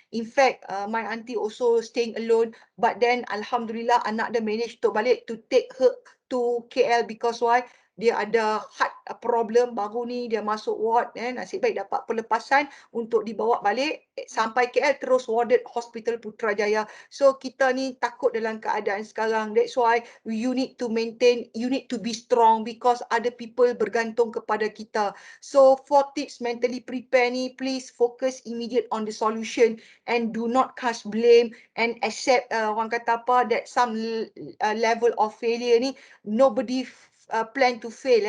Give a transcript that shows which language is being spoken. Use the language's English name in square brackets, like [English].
[English] In fact, my auntie also staying alone, but then alhamdulillah [Malay] anak dia [English] manage to [Malay] balik [English] to take her to KL because why? [Malay] dia ada heart problem baru ni, dia masuk ward, nasib baik dapat pelepasan untuk dibawa balik sampai KL terus warded Hospital Putrajaya. So kita ni takut dalam keadaan sekarang. [English] That's why you need to maintain, you need to be strong because other people [Malay] bergantung kepada kita. [English] So for tips mentally prepare ni, please focus immediate on the solution and do not cast blame and accept [Malay] orang kata apa, [English] that some level of failure ni nobody plan to fail.